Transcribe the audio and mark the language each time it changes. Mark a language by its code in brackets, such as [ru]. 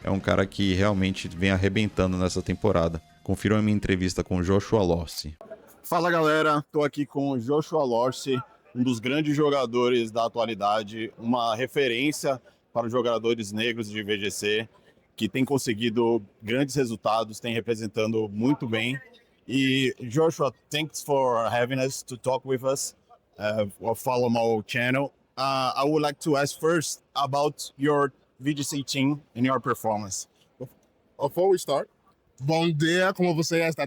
[pt] É um cara que realmente vem arrebentando nessa temporada. Confiram a minha entrevista com Joshua Lorsi. Fala galera, tô aqui com o Joshua Lorsi, um dos grandes jogadores da atualidade, uma referência para os jogadores negros de VGC, que tem conseguido grandes resultados, tem representando muito bem. [en] E Joshua, thanks for having us to talk with us. Follow my channel. I would like to ask first about your VGC team and your performance. Before we start, [pt] bom dia, como você está?